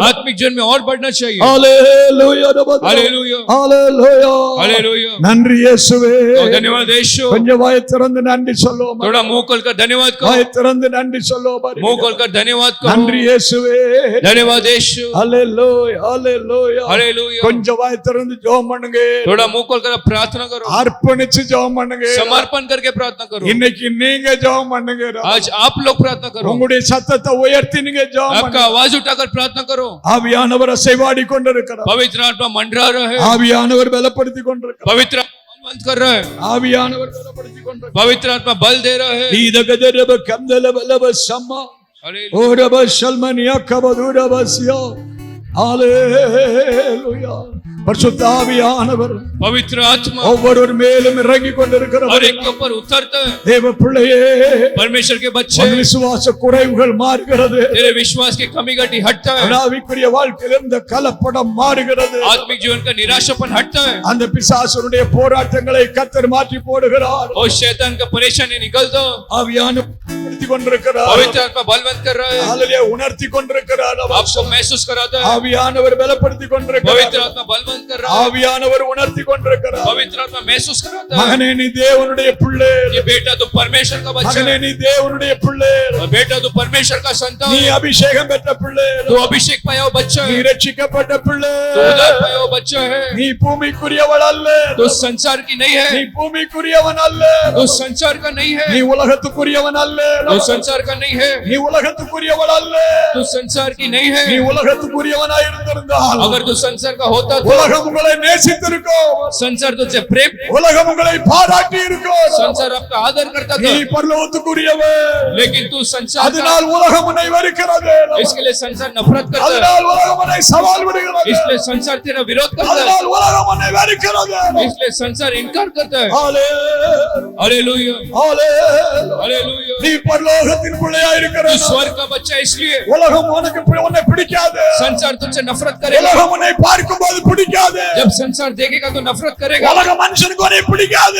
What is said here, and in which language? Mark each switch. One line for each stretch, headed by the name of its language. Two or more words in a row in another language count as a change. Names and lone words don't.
Hindi: आत्मिक जीवन में और बढ़ना चाहिए।
Tamil: ஹalleluya.
Hindi: हालेलुया।
Tamil: ஹalleluya.
Hindi: हालेलुया।
Tamil: நன்றி இயேசுவே.
Hindi: तो धन्यवाद यीशु।
Tamil: கொஞ்சம் வாய் திறந்து நன்றி சொல்லுவோம்.
Hindi: थोड़ा मुंह खोलकर धन्यवाद करो,
Tamil: வாய் திறந்து நன்றி சொல்லுவோம்.
Hindi: मुंह खोलकर धन्यवाद
Tamil: நன்றி
Hindi: करो।
Tamil: இயேசுவே.
Hindi: धन्यवाद यीशु।
Tamil: ஹalleluya. ஹalleluya.
Hindi: हालेलुया।
Tamil: கொஞ்சம் வாய் திறந்து ஜெபம் பண்ணுங்க.
Hindi: थोड़ा मुंह खोलकर प्रार्थना करो,
Tamil: அர்ப்பணிச்சு ஜெபம் பண்ணுங்க.
Hindi: समर्पण करके प्रार्थना करो।
Tamil: இன்னைக்கு நீங்க ஜெபம் பண்ணுங்க.
Hindi: आज आप लोग प्रार्थना करो,
Tamil: உங்களுடைய சத்தத்தை உயர்த்தி நீங்க ஜெபம்
Hindi: आपका
Tamil: பண்ணுங்க.
Hindi: आवाज उठाकर प्रार्थना करो।
Tamil: ஆவியானவர் அசைவாடி கொண்டிருக்கிறார்.
Hindi: पवित्र आत्मा मंडरा रहा है,
Tamil: ஆவியானவர் பலப்படுத்தி கொண்டிருக்கிறார்.
Hindi: पवित्र आत्मा बलवंत कर रहा है,
Tamil: ஆவியானவர் பலப்படுத்தி கொண்டிருக்கிறார்.
Hindi: पवित्र आत्मा बल दे रहा है। ஈதகதரப கந்தலபலப சம்மா हालेलुया। ஓரப ஷல்மனியா கபதுரபஸ்யா. ஹalleluya.
Tamil: பரிசுத்த ஆவியானவர்
Hindi: पवित्र आत्मा
Tamil: ஒவ்வொரு மேலும் இறங்கி கொண்டிருக்கிறார்.
Hindi: हर एक के ऊपर उतरता है।
Tamil: தேவ பிள்ளையே,
Hindi: परमेश्वर के बच्चे,
Tamil: உன் விசுவாச குறைவுகள் மாறுகிறது.
Hindi: तेरे विश्वास की कमी घटी हटता है,
Tamil: ஆவிக்குரிய வாழ்க்கையில் இருந்த கலப்படம் மாறுகிறது.
Hindi: आत्मिक जीवन का निराशापन हटता है,
Tamil: அந்த பிசாசுடைய போராட்டங்களை கர்த்தர் மாற்றி போடுகிறார்.
Hindi: और शैतान का परेशानी निकल दो।
Tamil: ஆவியானவர் உணர்த்தி கொண்டிருக்கிறார்.
Hindi: पवित्र आत्मा बलवंत कर रहा है,
Tamil: ஹalleluya. உணர்த்தி கொண்டிருக்கிறார்.
Hindi: आपको महसूस कराता है।
Tamil: ஆவியானவர் பலப்படுத்தி கொண்டிருக்கிறார்.
Hindi: पवित्र आत्मा बलवंत कर रहा है,
Tamil: ஆவியானவர் உணர்த்தி கொண்டிருக்கிறார்.
Hindi: पवित्र आत्मा महसूस कराता है।
Tamil: மகனே, நீ தேவனுடைய பிள்ளை.
Hindi: ये बेटा तो परमेश्वर का बच्चा
Tamil: மகனே,
Hindi: है,
Tamil: நீ தேவனுடைய பிள்ளை.
Hindi: और बेटा तो परमेश्वर का संतान
Tamil: நீ
Hindi: है,
Tamil: அபிஷேகம் பெற்ற பிள்ளை.
Hindi: तो अभिषेक पाया हुआ बच्चा
Tamil: நீ
Hindi: है,
Tamil: ரட்சிக்கப்பட்ட பிள்ளை.
Hindi: तो उद्धार पाया हुआ बच्चा है,
Tamil: நீ பூமிக்குரியவள் அல்ல.
Hindi: तो संसार की नहीं
Tamil: நீ
Hindi: है,
Tamil: பூமிக்குரியவன் அல்ல.
Hindi: तो संसार का नहीं
Tamil: நீ
Hindi: है,
Tamil: உலகத்துக்குரியவன் அல்ல.
Hindi: तो संसार का नहीं है,
Tamil: நீ உலகத்துக்குரியவள் அல்ல.
Hindi: तो संसार की नहीं
Tamil: நீ
Hindi: है।
Tamil: உலகத்துக்குரியவனாய் இருந்திருந்தால்
Hindi: अगर तू संसार का होता तो
Tamil: உலகம் உங்களை நேசித்திருக்கும்.
Hindi: संसार तुझसे प्रेम,
Tamil: உலகம் உங்களை பாராட்டி இருக்கும்.
Hindi: संसार आपका आदर करता
Tamil: நீ
Hindi: था,
Tamil: பரலோகத்துக்குரியவன்.
Hindi: लेकिन तू संसार का,
Tamil: அதனால் உலகம் உன்னை வெறுக்கிறது.
Hindi: इसके लिए संसार नफरत करता है,
Tamil: அதனால் உலகம் உன்னை சவால் விடுகிறது.
Hindi: इसलिए संसार तेरा विरोध करता है,
Tamil: அதனால் உலகம் உன்னை வெறுக்கிறது.
Hindi: इसलिए संसार इनकार करता है।
Tamil: ஹalleluya.
Hindi: हालेलुया।
Tamil: ஹalleluya.
Hindi: हालेलुया।
Tamil: நீ பரலோகத்தின் பிள்ளையா
Hindi: तू
Tamil: இருக்கிற.
Hindi: स्वर्ग का बच्चा है, इसलिए
Tamil: உலகம் உன்னை பிடிக்காது.
Hindi: संसार तुझसे नफरत करेगा।
Tamil: உலகம் உன்னை பார்க்கும்போது பிடிக்காது.
Hindi: जब संसार देखेगा तो नफरत करेगा,
Tamil: உலக மனுஷனுக்கு உன்னை பிடிக்காது.